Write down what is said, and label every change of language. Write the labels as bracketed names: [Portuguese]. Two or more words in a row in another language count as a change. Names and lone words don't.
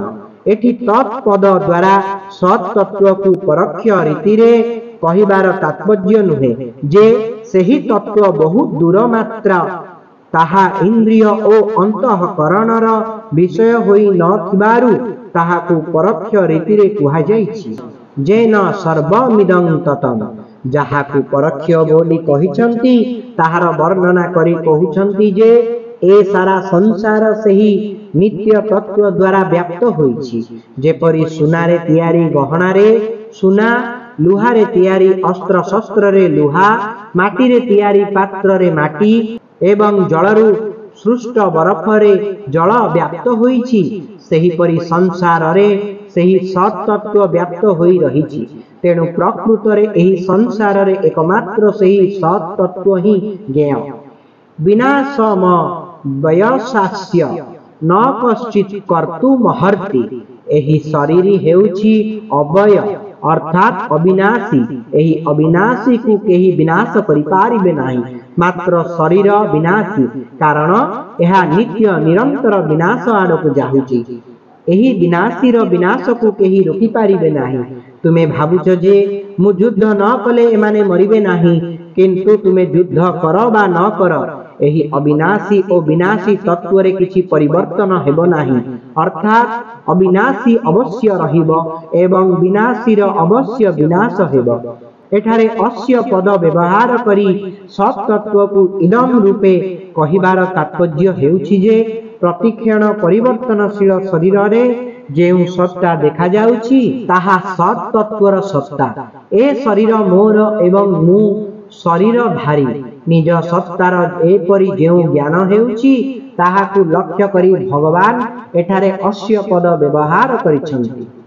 [Odia] ଏଠି ତତ୍ପଦ ଦ୍ୱାରା ସତ ତତ୍ତ୍ୱ କୁ ପରୋକ୍ଷ ରୀତି ରେ କହିବାର ତାତ୍ପର୍ଯ୍ୟ ନୁହେଁ ଯେ ସେହି ତତ୍ତ୍ୱ ବହୁତ ଦୂର ମାତ୍ର ତାହା ଇନ୍ଦ୍ରିୟ ଓ ଅନ୍ତଃକରଣର ବିଷୟ ହୋଇ ନ ଥିବାରୁ ତାହାକୁ ପରୋକ୍ଷ ରୀତି ରେ କୁହା ଯାଇଛି। [Sanskrit] जेन सर्वमिदं ततं [Odia] ଯାହାକୁ ପରୋକ୍ଷ ବୋଲି କହିଛନ୍ତି ତାହାର ବର୍ଣ୍ଣନା କରି କହୁଛନ୍ତି ଯେ ଏ ସାରା ସଂସାର ସେହି ନିତ୍ୟ ତତ୍ତ୍ୱ ଦ୍ୱାରା ବ୍ୟାପ୍ତ ହୋଇଛି। ଯେପରି ସୁନାରେ ତିଆରି ଗହଣାରେ ସୁନା, ଲୁହାରେ ତିଆରି ଅସ୍ତ୍ର ଶସ୍ତ୍ର ରେ ଲୁହା, ମାଟି ରେ ତିଆରି ପାତ୍ର ରେ ମାଟି ଏବଂ ଜଳରୁ ସୃଷ୍ଟ ବରଫ ରେ ଜଳ ବ୍ୟାପ୍ତ ହୋଇଛି, ସେହି ପରି ସଂସାର ରେ ସେହି ସତ ତତ୍ତ୍ୱ ବ୍ୟାପ୍ତ ହୋଇ ରହିଛି। ତେଣୁ ପ୍ରକୃତ ରେ ଏହି ସଂସାର ରେ ଏକମାତ୍ର ସେହି ସତ ତତ୍ତ୍ୱ ହିଁ ଜ୍ଞେୟ। [Sanskrit] विनाशम वयसास्य न कश्चित् कर्तुमर्हति। [Odia] ଏହି ଶରୀର ହେଉଛି ଅବୟ ଅର୍ଥାତ ଅବିନାଶୀ। ଏହି ଅବିନାଶୀ କୁ କେହି ବିନାଶ କରି ପାରିବେ ନାହିଁ। ମାତ୍ର ଶରୀର ବିନାଶୀ କାରଣ ଏହା ନିତ୍ୟ ନିରନ୍ତର ବିନାଶ ଆଡ଼କୁ ଯାଉଛି। ଏହି ବିନାଶୀର ବିନାଶ କୁ କେହି ରୋକି ପାରିବେ ନାହିଁ। ତୁମେ ଭାବୁଛ ଯେ ମୁଁ ଯୁଦ୍ଧ ନ କଲେ ଏମାନେ ମରିବେ ନାହିଁ, କିନ୍ତୁ ତୁମେ ଯୁଦ୍ଧ କର ବା ନ କର ଏହି ଅବିନାଶୀ ଓ ବିନାଶୀ ତତ୍ତ୍ୱ ରେ କିଛି ପରିବର୍ତ୍ତନ ହେବ ନାହିଁ। ଅର୍ଥାତ ଅବିନାଶୀ ଅବଶ୍ୟ ରହିବ ଏବଂ ବିନାଶୀର ଅବଶ୍ୟ ବିନାଶ ହେବ। ଏଠାରେ ଅସ୍ୟ ପଦ ବ୍ୟବହାର କରି ସତ ତତ୍ତ୍ୱ କୁ ଇଦମ ରୂପେ କହିବାର ତାତ୍ପର୍ଯ୍ୟ ହେଉଛି ଯେ ପ୍ରତିକ୍ଷଣ ପରିବର୍ତ୍ତନଶୀଳ ଶରୀର ରେ ଯେଉଁ ସତ୍ତା ଦେଖା ଯାଉଛି ତାହା ସତ ତତ୍ତ୍ୱର ସତ୍ତା। ଏ ଶରୀର ମୋର ଏବଂ ମୁଁ ଶରୀର ଭାରି ନିଜ ସତ୍ତାର ଏପରି ଯେଉଁ ଜ୍ଞାନ ହେଉଛି ତାହାକୁ ଲକ୍ଷ୍ୟ କରି ଭଗବାନ ଏଠାରେ ଅସ୍ୟ ପଦ ବ୍ୟବହାର କରିଛନ୍ତି।